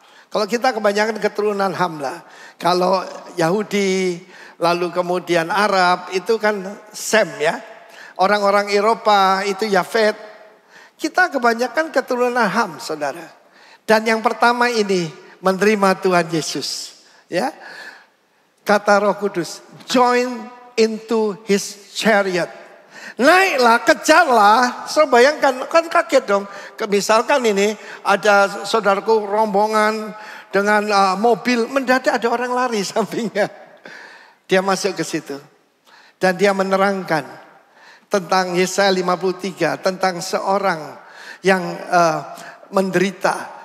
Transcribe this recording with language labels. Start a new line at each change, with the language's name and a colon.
Indonesian: Kalau kita kebanyakan keturunan Ham lah. Kalau Yahudi, lalu kemudian Arab, itu kan Sem ya. Orang-orang Eropa itu Yafet. Kita kebanyakan keturunan Ham, saudara. Dan yang pertama ini menerima Tuhan Yesus. Ya, kata Roh Kudus,
English: join into his chariot.
Indonesian: Naiklah, kejarlah. So bayangkan, kan kaget dong. Misalkan ini ada saudaraku rombongan dengan mobil, mendadak ada orang lari sampingnya. Dia masuk ke situ. Dan dia menerangkan tentang Yesaya 53, tentang seorang yang menderita.